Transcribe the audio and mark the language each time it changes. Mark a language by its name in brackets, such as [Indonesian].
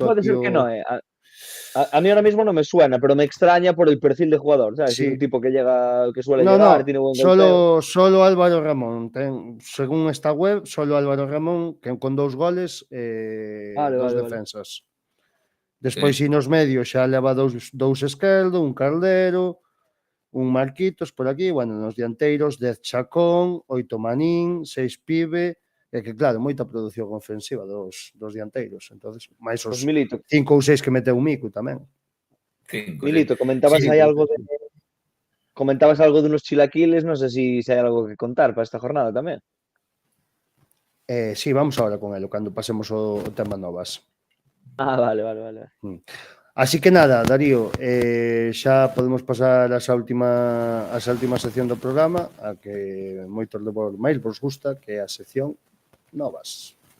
[Galician] Pode ser que non, [Spanish] A mí ahora mismo no me suena, pero me extraña por el perfil de jugador, ¿sabes? Sí. Es un tipo que llega, que suele llegar, tiene buen golpeo. Solo Álvaro Ramón, según esta web, solo Álvaro Ramón, que con 2 goles, 2 defensas. [Galician] Despois, si nos medios, xa leva 2 Esquerdo, un Caldero, un Marquitos por aquí, bueno, nos dianteiros, 10 Chacón, 8 Manín, 6 Pibe, e que claro, moita produción ofensiva dos dianteiros, entonces máis os 5 ou 6 que meteu o Mico tamén. Milito, comentabas aí algo de unos chilaquiles, non sei se hai algo que contar para esta jornada tamén. Sí, [Spanish] vamos ahora con elo, [Galician] cando pasemos o tema novas. Vale. Así que nada, Darío, xa podemos pasar a última sección do programa, a que moitos de vos máis vos gusta, que é a sección novas.